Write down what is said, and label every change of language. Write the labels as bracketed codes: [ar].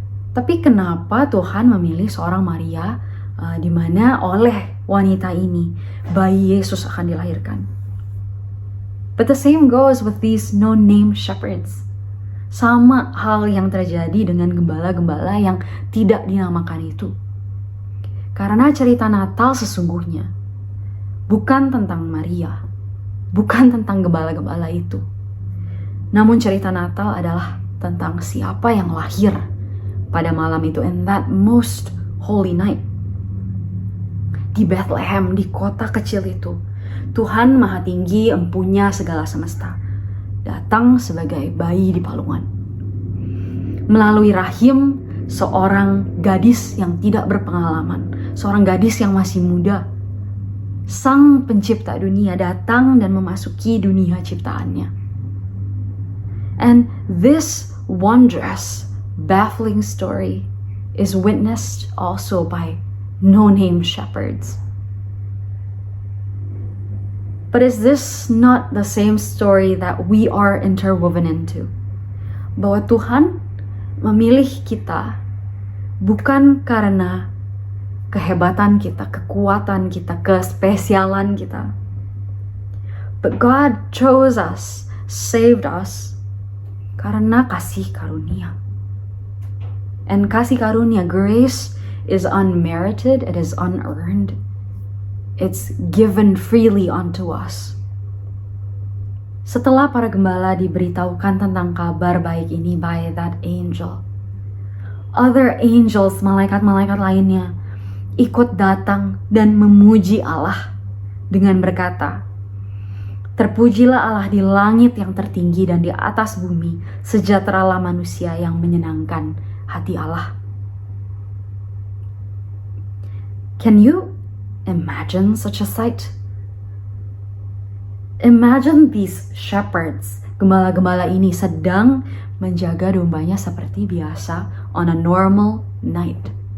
[id] Tapi kenapa Tuhan memilih seorang Maria di mana oleh wanita ini bayi Yesus akan dilahirkan? [en] But the same goes with these no-name shepherds. [id] Sama hal yang terjadi dengan gembala-gembala yang tidak dinamakan itu. Karena cerita Natal sesungguhnya bukan tentang Maria, bukan tentang gembala-gembala itu, Namun cerita Natal adalah tentang siapa yang lahir pada malam itu, [en] in that most holy night. [id] Di Bethlehem, di kota kecil itu, Tuhan Maha Tinggi, Empunya segala semesta, datang sebagai bayi di palungan. Melalui rahim seorang gadis yang tidak berpengalaman, seorang gadis yang masih muda, Sang Pencipta dunia datang dan memasuki dunia ciptaannya. [en] And this wondrous, baffling story is witnessed also by no-name shepherds. But is this not the same story that we are interwoven into? [id] Bahwa Tuhan memilih kita bukan karena kehebatan kita, kekuatan kita, kespesialan kita. [en] But God chose us, saved us, [id] karena kasih karunia. [en] And [id] kasih karunia, [en] grace, is unmerited, it is unearned. It's given freely unto us. [id] Setelah para gembala diberitahukan tentang kabar baik ini [en] by that angel, other angels, [id] malaikat-malaikat lainnya, ikut datang dan memuji Allah dengan berkata, "Terpujilah Allah di langit yang tertinggi dan di atas bumi, sejahteralah manusia yang menyenangkan hati Allah." [en] Can you imagine such a sight? Imagine these shepherds, [id] gembala-gembala ini sedang menjaga dombanya seperti biasa [en] on a normal night.